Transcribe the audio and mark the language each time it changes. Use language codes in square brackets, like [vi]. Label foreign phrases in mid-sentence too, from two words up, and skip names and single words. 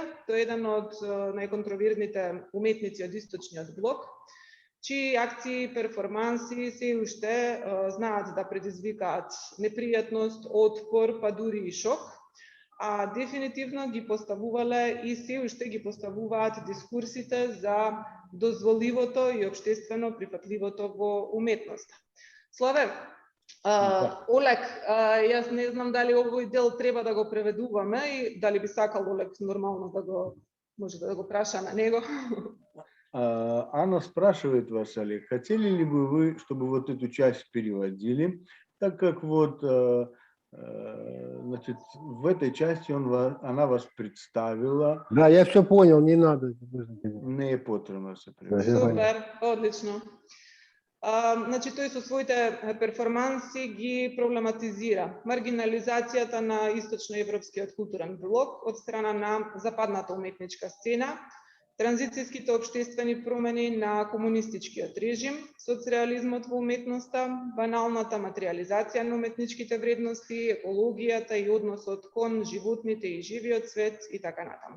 [mk] Тој е еден од најконтроверзните уметници од источниот блок, чии акции и перформанси се уште знаат да предизвикаат непријатност, отпор, па дури и шок, а дефинитивно ги поставувале и се уште ги поставуваат дискурсите за дозволивото и општествено прифатливото во уметноста. Славе, Олег, јас не знам дали овој дел треба да го преведуваме и дали би сакал Олег нормално да го може да го праша на него. [ru] Анна спрашивает вас, Олег, хотели ли бы вы, чтобы вот эту часть переводили, так как вот, значит, в этой части она вас представила. Да, я все понял, не надо. [mk] Не е потребно се Супер, одлично. Значи, тој со своите перформанси ги проблематизира маргинализацијата на источноевропскиот културен блок од страна на западната уметничка сцена, транзицијските општествени промени на комунистичкиот режим, соцреализмот во уметноста, баналната материјализација на уметничките вредности, екологијата и односот кон животните и живиот свет и така натаму.